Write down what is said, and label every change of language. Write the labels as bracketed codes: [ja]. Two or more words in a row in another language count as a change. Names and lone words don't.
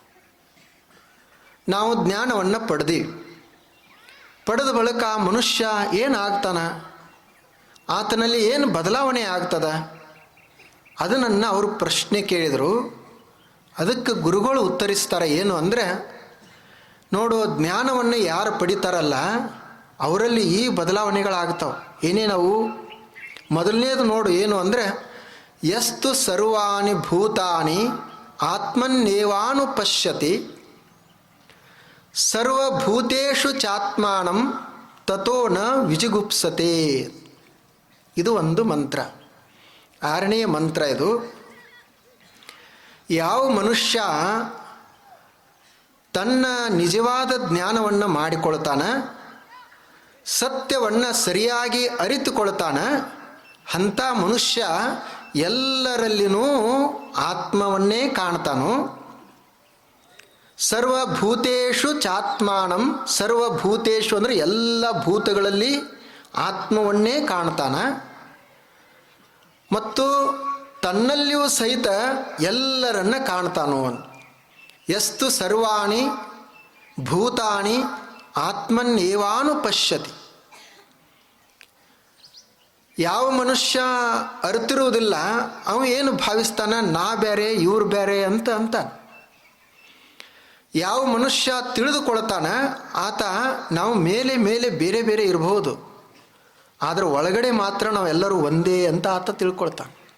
[kn] ನಾವು ಜ್ಞಾನವನ್ನು ಪಡೆದೀವಿ, ಪಡೆದ ಬಳಿಕ ಆ ಮನುಷ್ಯ ಏನಾಗ್ತಾನ, ಆತನಲ್ಲಿ ಏನು ಬದಲಾವಣೆ ಆಗ್ತದ, ಅದನ್ನು ಅವರು ಪ್ರಶ್ನೆ ಕೇಳಿದರು. ಅದಕ್ಕೆ ಗುರುಗಳು ಉತ್ತರಿಸ್ತಾರೆ ಏನು ಅಂದರೆ, ನೋಡು, ಜ್ಞಾನವನ್ನು ಯಾರು ಪಡಿತಾರಲ್ಲ ಅವರಲ್ಲಿ ಈ ಬದಲಾವಣೆಗಳಾಗ್ತಾವೆ. ಏನೇನವು? ಮೊದಲನೇದು ನೋಡು ಏನು ಅಂದರೆ, [sa] ಯಸ್ತು ಸರ್ವಾಣಿ ಭೂತಾನಿ ಆತ್ಮನ್ನೇವಾನು ಪಶ್ಯತಿ ಸರ್ವಭೂತೇಷು ಚಾತ್ಮಾನಂ ತಥೋ ನ ವಿಜಿಗುಪ್ಸತೆ. [kn] ಇದು ಒಂದು ಮಂತ್ರ, 6ನೇ ಮಂತ್ರ ಇದು. ಯಾವ ಮನುಷ್ಯ ತನ್ನ ನಿಜವಾದ ಜ್ಞಾನವನ್ನು ಮಾಡಿಕೊಳ್ತಾನೆ, ಸತ್ಯವನ್ನು ಸರಿಯಾಗಿ ಅರಿತುಕೊಳ್ತಾನೆ, ಅಂಥ ಮನುಷ್ಯ ಎಲ್ಲರಲ್ಲಿನೂ ಆತ್ಮವನ್ನೇ ಕಾಣ್ತಾನೋ. [sa] ಸರ್ವಭೂತೇಷು ಚಾತ್ಮಾನಂ, [kn] ಸರ್ವಭೂತೇಷು ಅಂದರೆ ಎಲ್ಲ ಭೂತಗಳಲ್ಲಿ ಆತ್ಮವನ್ನೇ ಕಾಣ್ತಾನ, ಮತ್ತು ತನ್ನಲ್ಲಿಯೂ ಸಹಿತ ಎಲ್ಲರನ್ನ ಕಾಣ್ತಾನೋ. [sa] ಯಸ್ತು ಸರ್ವಾಣಿ ಭೂತಾನಿ ಆತ್ಮನ್ನೇವಾನು ಪಶ್ಯತಿ. [kn] ಯಾವ ಮನುಷ್ಯ ಅರಿತಿರುವುದಿಲ್ಲ ಅವ ಏನು ಭಾವಿಸ್ತಾನ, ನಾ ಬೇರೆ ಇವ್ರು ಬೇರೆ ಅಂತ. ಯಾವ ಮನುಷ್ಯ ತಿಳಿದುಕೊಳ್ತಾನ ಆತ ನಾವು ಮೇಲೆ ಮೇಲೆ ಬೇರೆ ಬೇರೆ ಇರಬಹುದು, ಆದರೆ ಒಳಗಡೆ ಮಾತ್ರ ನಾವೆಲ್ಲರೂ ಒಂದೇ ಅಂತ ಆತ ತಿಳ್ಕೊಳ್ತಾನೆ.